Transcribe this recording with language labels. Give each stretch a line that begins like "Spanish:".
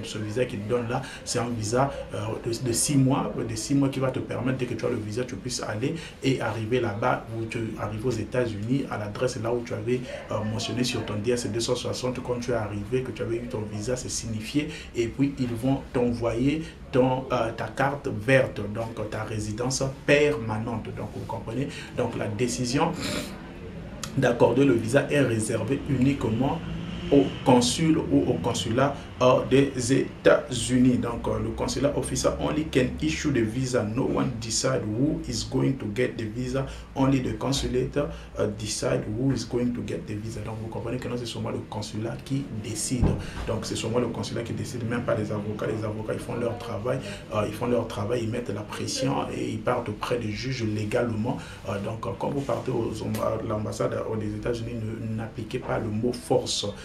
French: Ce visa qu'il donne là, c'est un visa de 6 mois, qui va te permettre, dès que tu as le visa, tu puisses aller et arriver là-bas, où tu arrives aux États-Unis, à l'adresse là où tu avais mentionné sur ton DS 260 quand tu es arrivé, que tu avais eu ton visa, c'est signifié, et puis ils vont t'envoyer ta carte verte, donc ta résidence permanente. Donc vous comprenez, donc la décision d'accorder le visa est réservée uniquement au consul ou au consulat des États-Unis. Donc le consulat
English: officer only can issue the visa. No one decide who is going to get the visa. Only the consulate decide who is going to get the visa.
French: Donc vous comprenez que non, c'est seulement le consulat qui décide. Donc c'est seulement le consulat qui décide, même pas les avocats. Les avocats, ils font leur travail, ils mettent la pression et ils partent auprès des juges légalement. Donc quand vous partez à l'ambassade des États-Unis, n'appliquez pas le mot force.